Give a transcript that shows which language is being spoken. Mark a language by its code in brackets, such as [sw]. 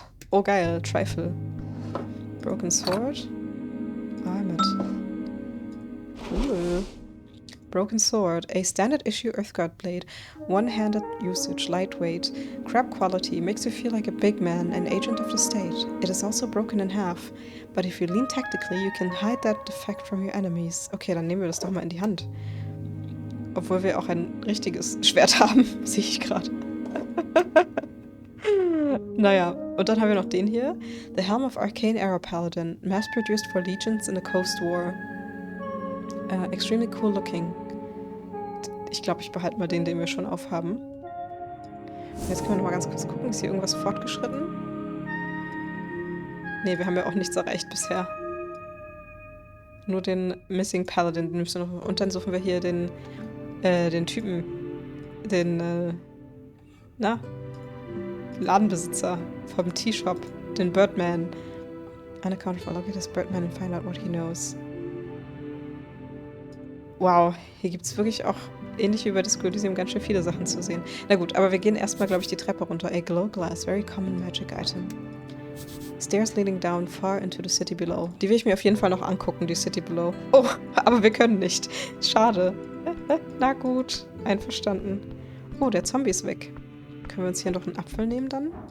[de] Oh geil, [en] Trifle. Broken Sword. Armored. Cool. Broken Sword. A standard issue Earthguard blade. One-handed usage, lightweight. Crap quality. Makes you feel like a big man, an agent of the state. It is also broken in half. But if you lean tactically, you can hide that defect from your enemies. [de] Okay, dann nehmen wir das doch mal in die Hand. Obwohl wir auch ein richtiges Schwert haben, sehe ich gerade. Naja, und dann haben wir noch den hier. [en] The Helm of Arcane Era Paladin. Mass-produced for legions in the Coast War. Extremely cool looking. [de] Ich glaube, ich behalte mal den wir schon aufhaben. Jetzt können wir noch mal ganz kurz gucken. Ist hier irgendwas fortgeschritten? Ne, wir haben ja auch nichts erreicht bisher. Nur den Missing Paladin. Den müssen wir noch. Und dann suchen wir hier den Typen. Den, Ladenbesitzer vom Tea-Shop. Den Birdman. [en] Unaccounted for. Look at this Birdman and find out what he knows. Wow, [de] hier gibt es wirklich auch ähnlich wie bei Disco Elysium ganz schön viele Sachen zu sehen. Na gut, aber wir gehen erstmal, glaube ich, die Treppe runter. [en] A glow glass, very common magic item. Stairs leading down far into the city below. [de] Die will ich mir auf jeden Fall noch angucken, die [en] City below. [de] Oh, aber wir können nicht. Schade. Na gut, einverstanden. Oh, der Zombie ist weg. Können wir uns hier noch einen Apfel nehmen dann?